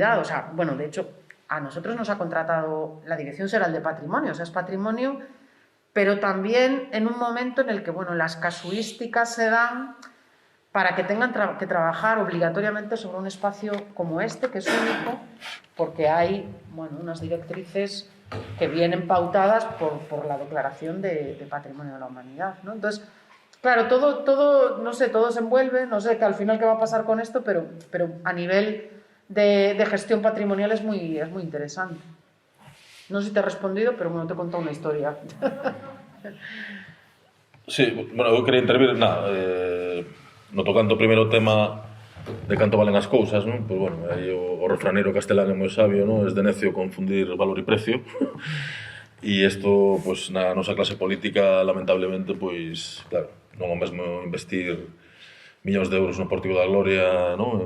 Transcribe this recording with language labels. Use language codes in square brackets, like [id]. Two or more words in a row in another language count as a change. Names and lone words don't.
[es] O sea, bueno, de hecho, a nosotros nos ha contratado la Dirección General de Patrimonio, o sea, es patrimonio, pero también en un momento en el que, bueno, las casuísticas se dan para que tengan que trabajar obligatoriamente sobre un espacio como este, que es único, porque hay, bueno, unas directrices que vienen pautadas por la Declaración de Patrimonio de la Humanidad, ¿no? Entonces, claro, todo, no sé, todo se envuelve, no sé al final qué va a pasar con esto, pero a nivel de gestión patrimonial es muy interesante. No sé si te he respondido, pero bueno, te he contado una historia. [gl] Sí, bueno, eu quería intervir, no tocando o primeiro tema de canto valen as cousas, non? Pois, bueno, aí o refraneiro castelán é moi sabio, non? [es] Es de necio confundir valor e precio. [gl] E isto, pois, na nosa clase política, lamentablemente, pois, claro, non é o mesmo investir millóns de euros no Pórtico da Gloria, non?